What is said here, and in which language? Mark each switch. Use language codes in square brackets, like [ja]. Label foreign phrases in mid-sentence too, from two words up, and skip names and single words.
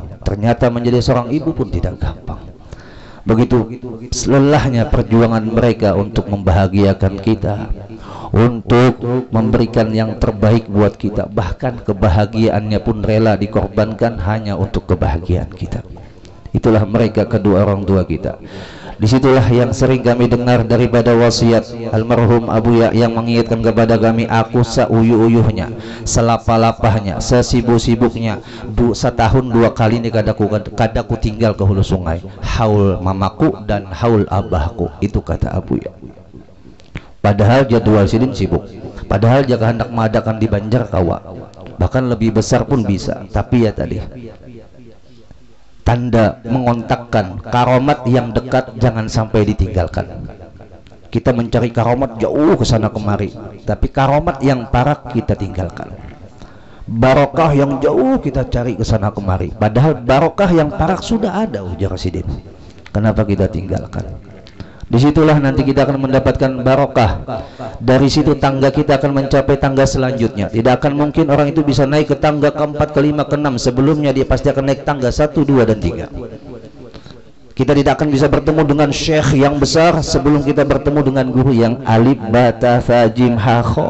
[id] Ternyata menjadi seorang ibu pun tidak gampang. Begitu lelahnya perjuangan mereka untuk membahagiakan kita, untuk memberikan yang terbaik buat kita, bahkan kebahagiaannya pun rela dikorbankan hanya untuk kebahagiaan kita. Itulah mereka, kedua orang tua kita. Disitulah yang sering kami dengar daripada wasiat almarhum Abuya yang mengingatkan kepada kami, [bjn] aku seuyuh-uyuhnya, selapah-lapahnya, sesibuk-sibuknya, setahun 2 kali ini kadaku tinggal ke hulu sungai, haul mamaku dan haul abahku, [id] itu kata Abuya. Padahal jadwal Sidin sibuk, padahal jika hendak mengadakan di Banjar kawa, bahkan lebih besar pun bisa, tapi ya tadi tanda mengontakkan karomat yang dekat jangan sampai ditinggalkan. Kita mencari karomat jauh ke sana kemari, tapi karomat yang parak kita tinggalkan. Barokah yang jauh kita cari ke sana kemari, padahal barokah yang parak sudah ada, ujar Sidin. Kenapa kita tinggalkan? Disitulah nanti kita akan mendapatkan barokah. Dari situ tangga kita akan mencapai tangga selanjutnya. Tidak akan mungkin orang itu bisa naik ke tangga ke-4, ke-5, ke-6. Sebelumnya dia pasti akan naik tangga 1, 2, dan 3. Kita tidak akan bisa bertemu dengan syekh yang besar sebelum kita bertemu dengan guru yang alif bata tha jim ha kha.